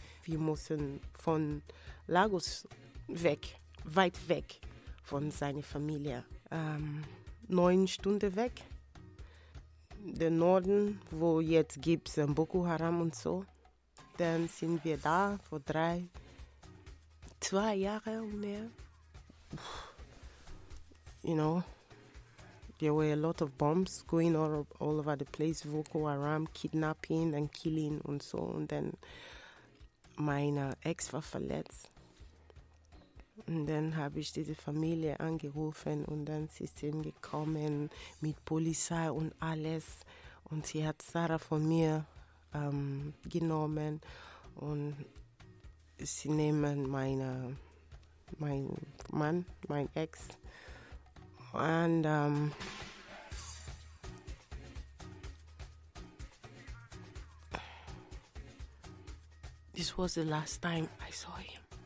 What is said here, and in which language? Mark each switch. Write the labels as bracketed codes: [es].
[de] Wir mussten von Lagos weg, weit weg von seiner Familie. 9 Stunden weg. Der Norden, wo jetzt gibt es Boko Haram und so. Dann sind wir da vor 2 Jahre und mehr. [en] You know, there were a lot of bombs going all over the place, Boko Haram, kidnapping and killing [de] und so. Und dann meine Ex war verletzt. Und dann habe ich diese Familie angerufen und dann sie sind gekommen mit Polizei und alles. Und sie hat Sarah von mir genommen und sie nehmen mein Mann, mein Ex. [en] Und this was the last time I saw him.